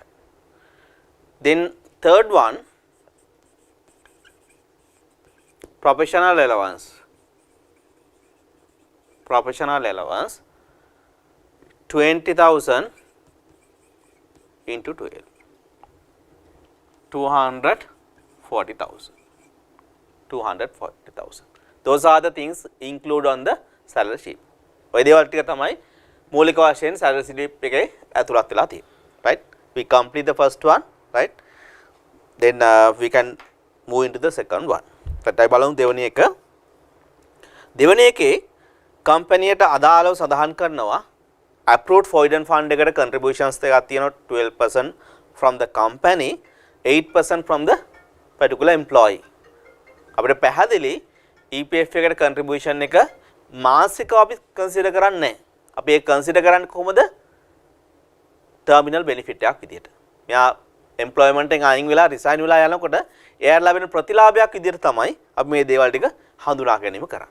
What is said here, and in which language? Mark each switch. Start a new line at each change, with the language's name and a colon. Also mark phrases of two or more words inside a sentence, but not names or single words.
English: Then third one, professional allowance, 20,000 into 12, 240,000. Those are the things include on the salary sheet.
Sinhala: ඔය දේවල් ටික තමයි මූලික වශයෙන්
English: salary sheet
Sinhala: එකේ ඇතුළත් වෙලා තියෙන්නේ,
English: right? We complete the first one, right? Then we can move into the second one. Right?
Sinhala: බලමු දෙවෙනි එක. දෙවෙනි එකේ කම්පැනියට අදාළව සඳහන් කරනවා
English: approved provident fund
Sinhala: එකට contributions එකක් තියෙනවා
English: 12% from the company, 8% from the particular employee.
Sinhala: අපිට පැහැදිලි EPF එකට contribution එක මාසිකව අපි consider කරන්නේ නැහැ. අපි ඒක consider කරන්නේ කොහොමද?
English: terminal benefit
Sinhala: එකක් විදියට. මෙයා එම්ප්ලොයිමන්ට් එකෙන් අයින් වෙලා රිසයින් වෙලා යනකොට එයාට ලැබෙන ප්‍රතිලාභයක් විදිහට තමයි අපි මේ දේවල් ටික හඳුනා ගැනීම කරන්නේ.